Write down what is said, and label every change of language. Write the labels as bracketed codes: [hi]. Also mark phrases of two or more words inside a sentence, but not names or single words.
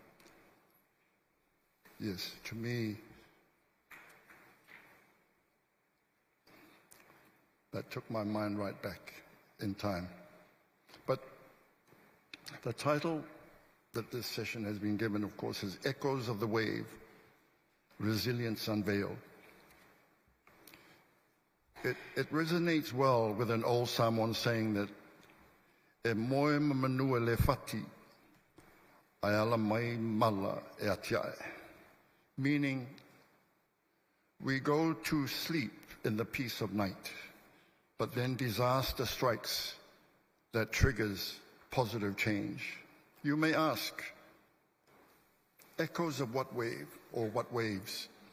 [en] Yes, to me, that took my mind right back in time. But the title that this session has been given, of course, is Echoes of the Wave, Resilience Unveiled. It resonates well with an old Samoan saying that [sm] e moe manua le fati, ai ala mai mala e atiae. [en] Meaning, we go to sleep in the peace of night, but then disaster strikes that triggers positive change. You may ask, echoes of what wave or what waves?